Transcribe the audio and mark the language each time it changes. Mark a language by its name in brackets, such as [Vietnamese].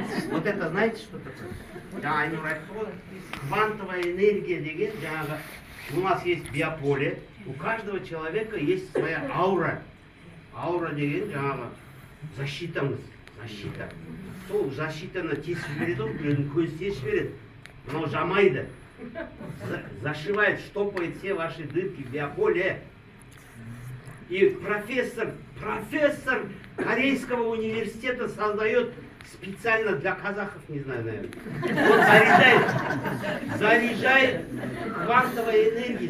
[Russian] Вот это знаете, что такое? Да, они говорят, квантовая энергия деген, у нас есть биополе, у каждого человека есть своя аура. [Kazakh] Аура деген, защитамыз, защита. Сол защитаны тесіп жібереді, біреудің көзі тесіп жібереді. Мынау жамайды. [Russian] Зашивает, штопает все ваши дырки в биополе. И профессор Корейского университета создает специально для казахов, не знаю, наверное. Он заряжает квантовой энергией.